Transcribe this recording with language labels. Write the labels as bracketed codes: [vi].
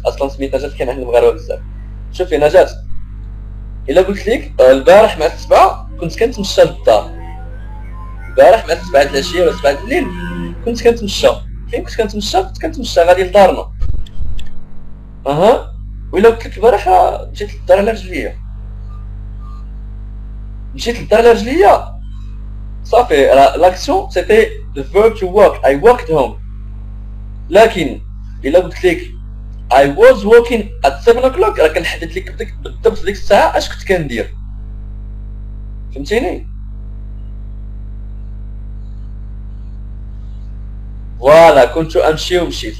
[ar] اصلا سميت نجاة كاين عند المغاربة بزاف. شوفي نجاة، الا قلت لك البارح مع السبعة كنت كنتمشى للدار، البارح مع السبعة العشية ولا السبعة الليل كنت كنتمشى. فين كنت كنتمشى؟ كنت كنتمشى غادي لدارنا. وإلا قلت لك البارح مشيت للدار على رجليا، مشيت للدار على رجليا صافي. [fr] لاكسيون سيتي [en] the verb to walk. I walked home. [ar] لكن إلا قلت لك [en] I was walking at 7 o'clock [ar] راه كنحدد لك بالضبط ديك الساعة اش كنت كندير. فهمتيني؟ فوالا كنت امشي ومشيت.